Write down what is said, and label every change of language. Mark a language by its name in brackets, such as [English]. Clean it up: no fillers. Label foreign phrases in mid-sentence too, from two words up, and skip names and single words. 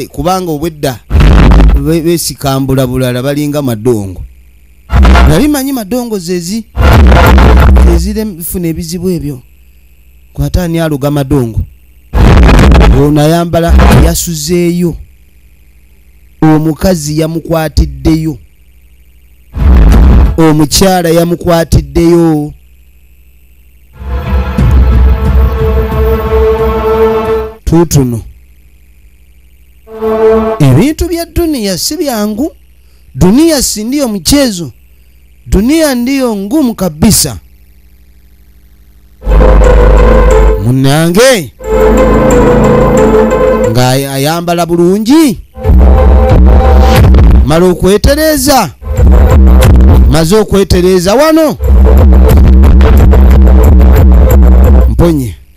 [Ganda] kubanga obwedda besikambula bulala balinga madongo nabimanyi madongo zezirefuna ebizibu ebyo kwataani aluga madongo ono ayambala yasuzeeyo omukazi yamukwatiddeyo omukyala yamukwatiddeyo tutuno ebintu bya [Swahili] dunia si byangu dunia si ndiyo mchezo dunia ndiyo ngumu kabisa [Ganda] munange nga ayambala bulungi mala okwetereza maze okwetereza wano mponye